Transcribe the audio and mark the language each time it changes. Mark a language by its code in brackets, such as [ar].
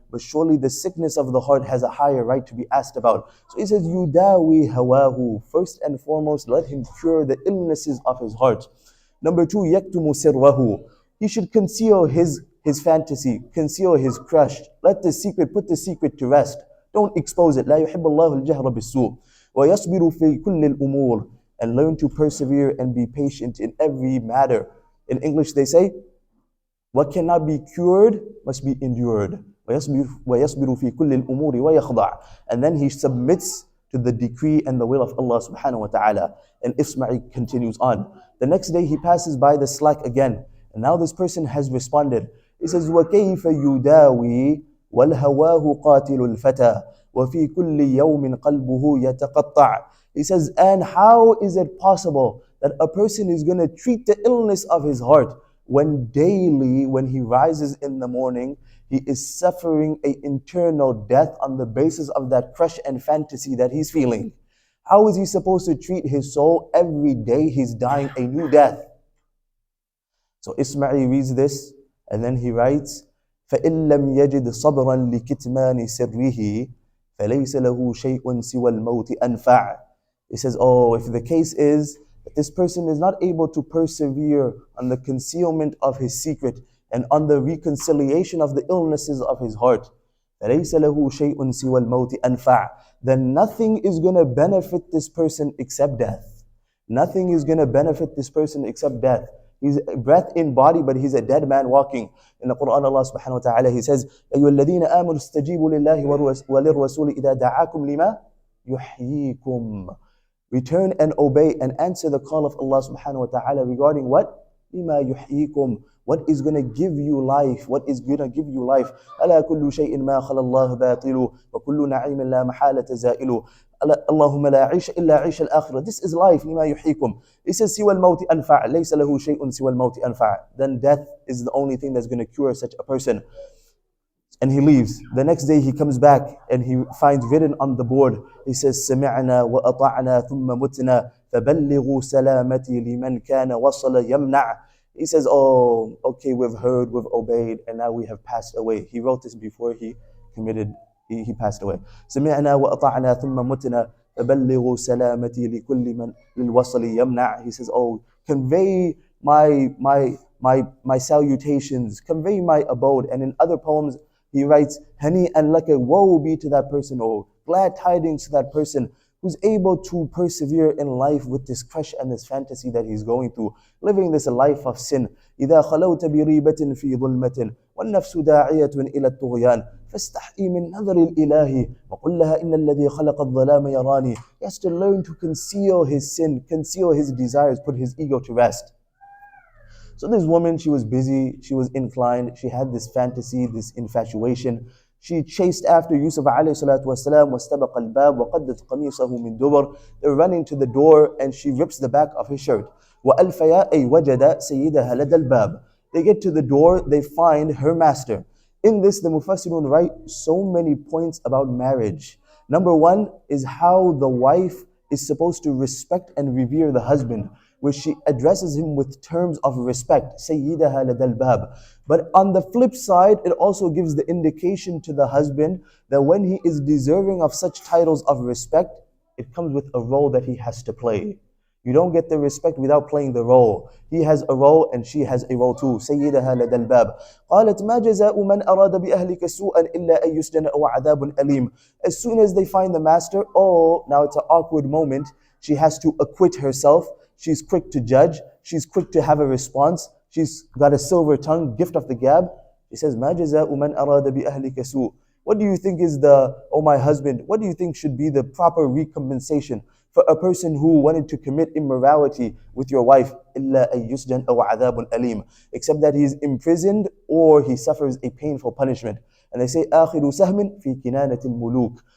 [en] But surely the sickness of the heart has a higher right to be asked about. So he says, [ar] يُدَاوِي هَوَاهُ. [en] First and foremost, let him cure the illnesses of his heart. Number two, [ar] يَكْتُمُ سِرَّهُ. [en] He should conceal his fantasy, conceal his crush. Let the secret, put the secret to rest. Don't expose it. [ar] لا يحب الله الجهر بالسوء. وَيَصْبِرُ فِي كُلِّ الْأُمُورِ. [en] And learn to persevere and be patient in every matter. In English they say, what cannot be cured must be endured. [ar] وَيَصْبِرُ فِي كُلِّ الْأُمُورِ وَيَخْضَعُ. [en] And then he submits to the decree and the will of Allah subhanahu wa ta'ala. And Ismail continues on. The next day he passes by the slack again. And now this person has responded. He says, [ar] وَكَيْفَ يُدَاوِي وَالْهَوَاهُ قَاتِلُ الْفَتَى وَفِي كُلِّ يَوْمٍ قَلْبُهُ يَتَقَطَّعُ. [en] He says, and how is it possible that a person is going to treat the illness of his heart when daily, when he rises in the morning, he is suffering an internal death on the basis of that crush and fantasy that he's feeling? How is he supposed to treat his soul? Every day he's dying a new death. So Ismail reads this, and then he writes, [ar] فَإِن لَمْ يَجِدْ صَبْرًا لِكِتْمَانِ سِرِّهِ فَلَيْسَ لَهُ شَيْءٌ سِوَى الْمَوْتِ أَنْفَعُ. [en] He says, oh, if the case is that this person is not able to persevere on the concealment of his secret and on the reconciliation of the illnesses of his heart, [ar] فَلَيْسَ لَهُ شَيْءٌ سِوَى الْمَوْتِ أَنْفَعُ. [en] Then nothing is going to benefit this person except death. Nothing is going to benefit this person except death. He's a breath in body, but he's a dead man walking. In the Quran, Allah subhanahu wa ta'ala, He says, [ar] أَيُّهَا الَّذِينَ آمَنُوا اسْتَجِيبُوا لِلَّهِ وَلِلرَّسُولِ إِذَا دَعَاكُمْ لِمَا يُحْيِيكُمْ. [en] Return and obey and answer the call of Allah subhanahu wa ta'ala regarding what? [ar] لِمَا يُحْيِيكُمْ. [en] What is going to give you life? What is going to give you life? [ar] أَلَا كُلُّ شَيْءٍ مَا خَلَى اللَّهُ بَاطِلُ وَكُلُّ نَعِيمٍ لَا مَحَالَةَ زَائِلُ اللهم لا عيش إلا عيش الآخرة. [en] This is life. [ar] لما يحييكم. [en] It says [ar] سوى الموت أنفع. ليس له شيء سوى الموت أنفع. [en] Then death is the only thing that's going to cure such a person. And he leaves. The next day he comes back and he finds written on the board. He says [ar] سمعنا وأطعنا ثم متنا فبلغوا سلامتي لمن كان وصل يمنع. [en] He says, oh, okay, we've heard, we've obeyed, and now we have passed away. He wrote this before he committed. He passed away. [ar] سمعنا وأطعنا ثم متنا فبلغوا سلامتي لكل من للوصل يمنع. [en] He says, oh, convey my salutations, convey my abode. And in other poems he writes, hani and laka, woe be to that person, or glad tidings to that person who's able to persevere in life with this crush and this fantasy that he's going through, living this life of sin. [ar] إذا خلوت بريبة في ظلمة والنفس داعية إلى الطغيان فاستحي من نظر الإله وقل لها إن الذي خلق الظلام يراني. [en] He has to learn to conceal his sin, conceal his desires, put his ego to rest. So this woman, she was busy, she was inclined, she had this fantasy, this infatuation. She chased after Yusuf alayhi salatu wasalam, [ar] وَاسْتَبَقَ الْبَابِ وَقَدَّتْ قَمِيصَهُ مِنْ دُبُرٍ. [en] They're running to the door and she rips the back of his shirt. [ar] وَأَلْفَيَا أَيْ وَجَدَ سَيِّدَهَا لَدَى الْبَابِ. [en] They get to the door, they find her master. In this, the Mufassirun write so many points about marriage. Number one is how the wife is supposed to respect and revere the husband, where she addresses him with terms of respect, [ar] سَيِّدَهَا لَدَى الْبَابِ. [en] But on the flip side, it also gives the indication to the husband that when he is deserving of such titles of respect, it comes with a role that he has to play. You don't get the respect without playing the role. He has a role and she has a role too. [ar] سيدها لدى الباب. قالت ما جزاء من أراد بأهلك سوءا إلا أن يسجن أو عذاب أليم. [en] As soon as they find the master, oh, now it's an awkward moment. She has to acquit herself. She's quick to judge. She's quick to have a response. She's got a silver tongue, gift of the gab. She says, [ar] ما جزاء من أراد بأهلك سوء. [en] What do you think is oh my husband, what do you think should be the proper recompensation for a person who wanted to commit immorality with your wife? [ar] إِلَّا أَن يُسْجَنْ أَوْ عَذَابٌ أَلِيمٌ. [en] Except that he is imprisoned or he suffers a painful punishment. And they say, [ar] آخِرُ سَهْمٍ فِي كِنَانَةِ الْمُلُوكِ.